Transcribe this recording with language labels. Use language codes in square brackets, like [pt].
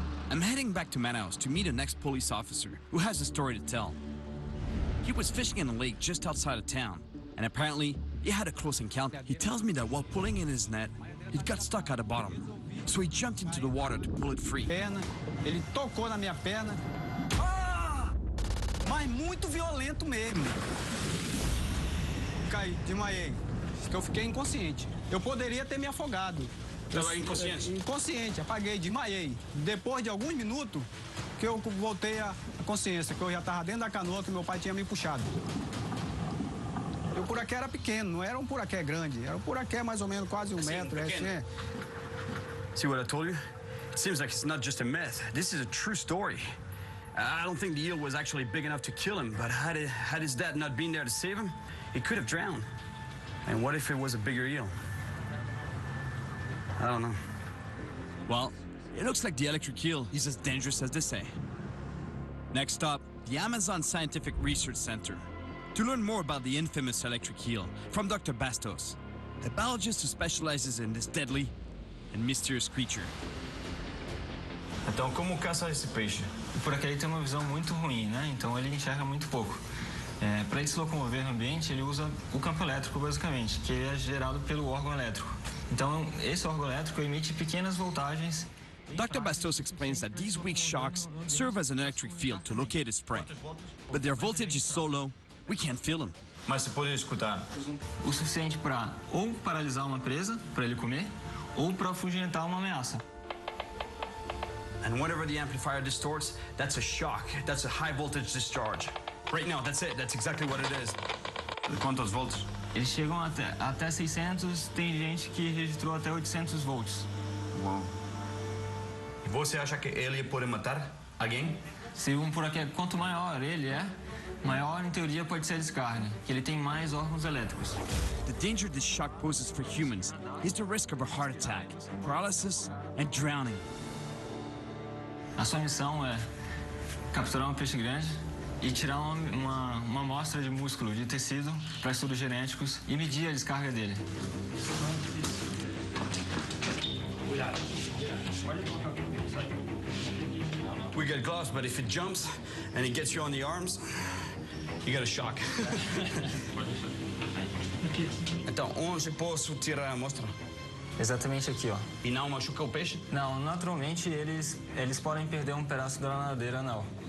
[en] I'm heading back to Manaus to meet an ex-police officer who has a story to tell. He was fishing in a lake just outside of town, and apparently he had a close encounter. He tells me that while pulling in his net, it got stuck at the bottom. So he jumped into the water to pull it free. [pt] Ele tocou na minha perna. Ah! Mas muito violento mesmo. Caí, desmaiei. Eu fiquei inconsciente. Eu poderia ter me afogado. Estava inconsciente? Inconsciente, apaguei, desmaiei. Depois de alguns minutos, que eu voltei à consciência, que eu já estava dentro da canoa que meu pai tinha me puxado. E o puraquê era pequeno, não era um puraquê grande. Era um puraquê mais ou menos quase 1 metro. [en] See what I told you? It seems like it's not just a myth. This is a true story. I don't think the eel was actually big enough to kill him, but had his dad not been there to save him, he could have drowned. And what if it was a bigger eel? I don't know. Well, it looks like the electric eel is as dangerous as they say. Next up, the Amazon Scientific Research Center. To learn more about the infamous electric eel from Dr. Bastos, a biologist who specializes in this deadly and mysterious creature. [pt] Então, como caça esse peixe? O puraquê ele tem uma visão muito ruim, né? Então ele enxerga muito pouco. Para ele se locomover no ambiente, ele usa o campo elétrico, basicamente, que é gerado pelo órgão elétrico. Então, esse órgão elétrico emite pequenas voltagens. [en] Dr. Bastos explains that these weak shocks serve as an electric field to locate its prey. But their voltage is so low, we can't feel them. [pt] Mas se pode escutar? O suficiente para ou paralisar uma presa, para ele comer, ou para afugentar uma ameaça. [en] And whatever the amplifier distorts, that's a shock. That's a high voltage discharge. Right now, that's it. That's exactly what it is. [pt] Quantos volts? Eles chegam até 600, tem gente que registrou até 800 volts. Uau. E você acha que ele pode matar alguém? Se puraquê, quanto maior ele é, maior em teoria pode ser a descarga, que ele tem mais órgãos elétricos. [en] The danger this shock poses for humans is the risk of a heart attack, paralysis, and drowning. [pt] A sua missão é capturar um peixe grande e tirar uma amostra de músculo, de tecido, para estudos genéticos e medir a descarga dele. [en] We get gloves, but if it jumps and it gets you on the arms, you get a shock. [pt] Então, onde posso tirar a amostra? Exatamente aqui, ó. E não machuca o peixe? Não, naturalmente eles podem perder um pedaço da nadadeira anal.